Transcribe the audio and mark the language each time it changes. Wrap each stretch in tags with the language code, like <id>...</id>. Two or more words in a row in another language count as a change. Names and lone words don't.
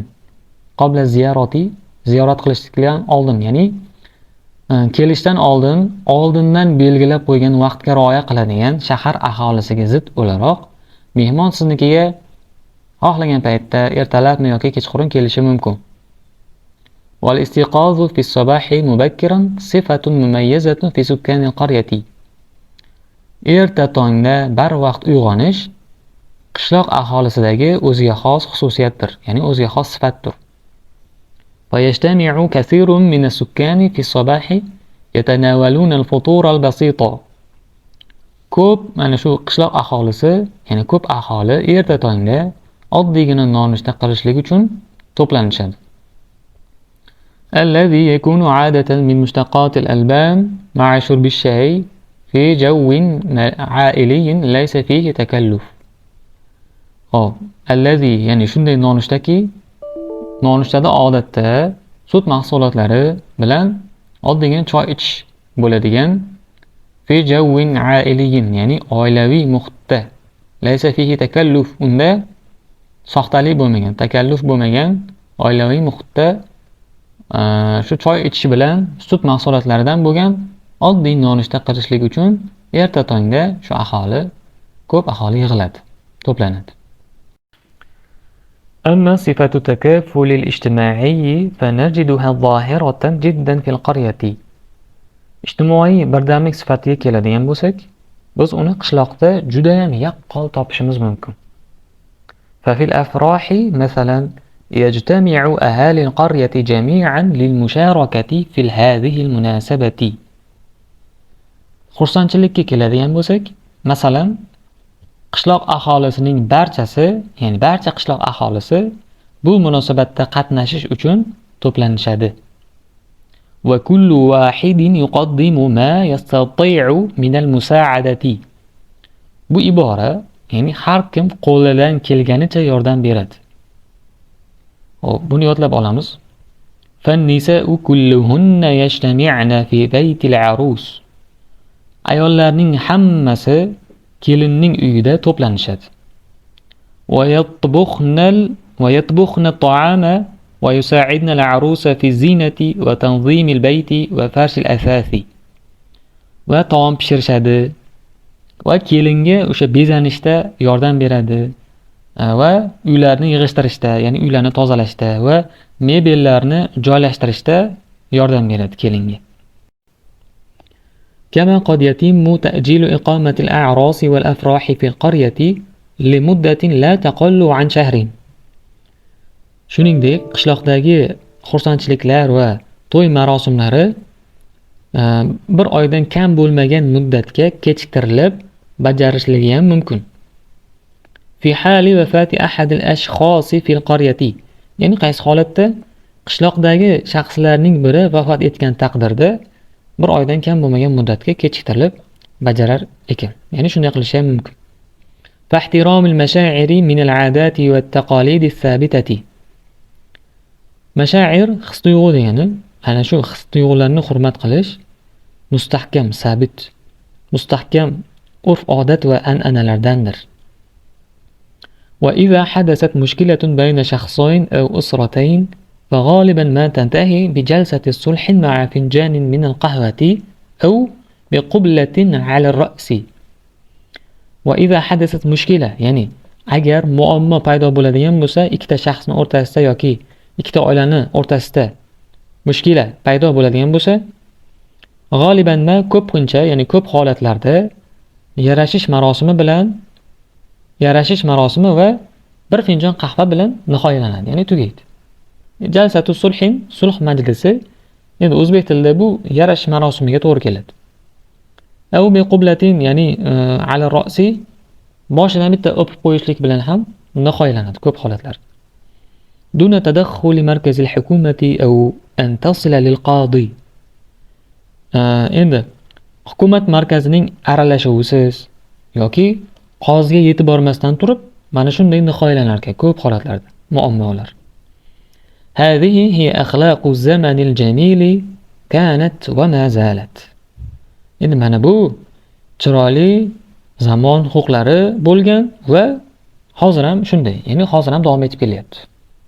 <ar>قبل الزيارة</ar> <uz>ziyorat qilishdan oldin, ya'ni kelishdan oldindan belgilab qo'ygan vaqtga rioya qiladigan shahar aholisiga zid o'laroq mehmon siznikiga xohlagan paytda ertalabmi yoki kechqurun kelishi mumkin.</uz> <ar>والاستيقاظ في الصباح مبكرا صفة مميزة في سكان القرية.</ar> <uz>Erta tongda barvaqt uyg'onish qishloq aholisidagi o'ziga xos xususiyatdir, ya'ni o'ziga xos sifatdir.</uz> <ar>ويجتمع كثير من السكان في الصباح يتناولون الفطور البسيط.</ar> <uz>ko'p mana shu qishloq aholisi, ya'ni ko'p aholi erta tongda oddiygina nonushta qilishlik uchun to'planishadi.</uz> <ar>الذي يكون عادة من مشتقات الألبان مع شرب الشاي في جو عائلي ليس فيه تكلف.</ar> <uz>الذي ya'ni shunday nonushtaki nonushtada odatda sut mahsulotlari bilan oddiygina choy ichish bo'ladigan</uz> <ar>في جو عائلي,</ar> <uz>ya'ni oilaviy muhitda,</uz> <ar>ليس فيه تكلف,</ar> <uz>unda soxtalik bo'lmagan, takalluf bo'lmagan oilaviy muhitda shu choy ichish bilan sut mahsulotlaridan bo'lgan oddiy nonushta qilishlik uchun erta tongda shu aholi, ko'p aholi yig'iladi, to'planadi.</uz> <ar>أما صفة التكافل الاجتماعي فنجدها ظاهرة جدا في القرية.</ar> <uz>Ijtimoiy birdamlik sifatiga keladigan bo'lsak, biz uni qishloqda juda ham yaqqol topishimiz mumkin.</uz> <ar>ففي الأفراح مثلا يجتمع أهالي القرية جميعا للمشاركة في هذه المناسبة.</ar> <uz>Xursandchilikka keladigan bo'lsak, masalan, qishloq aholisining barchasi, ya'ni barcha qishloq aholisi bu munosabatda qatnashish uchun to'planishadi.</uz> <ar>وكل واحد يقدم ما يستطيع من المساعدة.</ar> <uz>Bu ibora, ya'ni har kim qo'lidan kelganicha yordam beradi. Hop, buni yodlab olamiz.</uz> <ar>فالنساء كلهن يجتمعن في بيت العروس.</ar> <uz>Ayollarning hammasi kelinning uyida to'planishadi.</uz> <ar>ويطبخن الطعام ويساعدن العروس في الزينة وتنظيم البيت وفرش الأثاث.</ar> <uz>Va taom pishirishadi va kelinga o'sha bezanishda yordam beradi va uylarni yig'ishtirishda, ya'ni uylarni tozalashda va mebellarni joylashtirishda yordam beradi kelinga.</uz> <ar>كما قد يتم تأجيل إقامة الأعراس والأفراح في القرية لمدة لا تقل عن شهر.</ar> <uz>Shuningdek, qishloqdagi xursandchiliklar va to'y marosimlari bir oydan kam bo'lmagan muddatga kechiktirilib bajarishligi ham mumkin.</uz> <ar>في حال وفاة أحد الأشخاص في القرية.</ar> <uz>Ya'ni qaysi holatda qishloqdagi shaxslarning biri vafot etgan taqdirda bir oydan kam bo'lmagan muddatga kechiktirilib bajarar ekan. Ya'ni shunday qilish ham mumkin.</uz> <ar>فاحترام المشاعر من العادات والتقاليد الثابتة.</ar> <uz>Mashair his-tuyg'u degani, ana shu his-tuyg'ularni hurmat qilish mustahkam, sabit, mustahkam urf-odat va an'analardandir.</uz> <ar>وإذا حدثت مشكلة بين شخصين أو أسرتين فغالبا ما تنتهي بجلسة الصلح مع فنجان من القهوة أو بقبلة على الرأس. وإذا حدثت مشكلة,</ar> <uz>ya'ni agar muammo paydo bo'ladigan bo'lsa, ikkita shaxsning o'rtasida yoki ikkita oilani o'rtasida mushkila paydo bo'ladigan bo'lsa, g'oliban ko'pincha, ya'ni ko'p holatlarda yarashish marosimi va bir finjon qahva bilan nihoyalanadi, ya'ni tugaydi.</uz> <ar>جلسة صلح,</ar> <uz>sulh majlisi, endi o'zbek tilida bu yarashish marosimiga to'g'ri keladi.</uz> <ar>أو بقبلة,</ar> <uz>ya'ni</uz> <ar>على الرأس,</ar> <uz>boshidan bitta o'pib qo'yishlik bilan ham nihoyalanadi ko'p holatlar.</uz> <ar>دون تدخل مركز الحكومة أو أن تصل للقاضي.</ar> <uz>Endi hukumat markazining aralashuvisiz yoki qoziga yetib bormasdan turib mana shunday nihoyalanlar ekan ko'p holatlarda muammolar.</uz> <ar>هذه هي أخلاق الزمن الجميل كانت وما زالت.</ar> <uz>Endi mana bu chiroyli zamon huquqlari bo'lgan va hozir ham shunday, ya'ni hozir ham davom etib kelyapti.</uz>